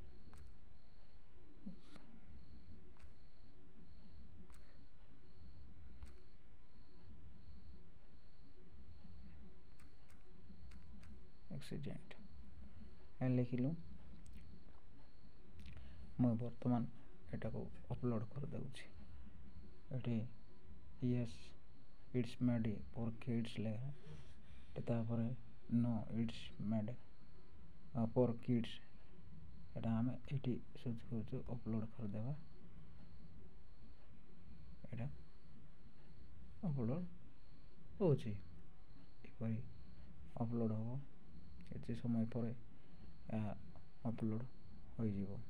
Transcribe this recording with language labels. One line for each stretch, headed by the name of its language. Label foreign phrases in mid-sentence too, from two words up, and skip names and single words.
Odia: ଆକ୍ସିଡେଣ୍ଟ ଲେଖିଲୁ। ମୁଁ ବର୍ତ୍ତମାନ ଏଟାକୁ ଅପଲୋଡ଼ କରିଦେଉଛି।
English: ଏଠି yes it's made for kids
Odia: ଲେଖା, ତାପରେ
English: no it's made for kids.
Odia: ଏଟା ଆମେ ଏଠି ସର୍ଚ୍ଚ କରୁଛୁ, ଅପଲୋଡ଼ କରିଦେବା। ଏଟା ଅପଲୋଡ଼ ହେଉଛି। ଏପରି ଅପଲୋଡ଼ ହେବ। କିଛି ସମୟ ପରେ ଏହା ଅପଲୋଡ଼ ହୋଇଯିବ।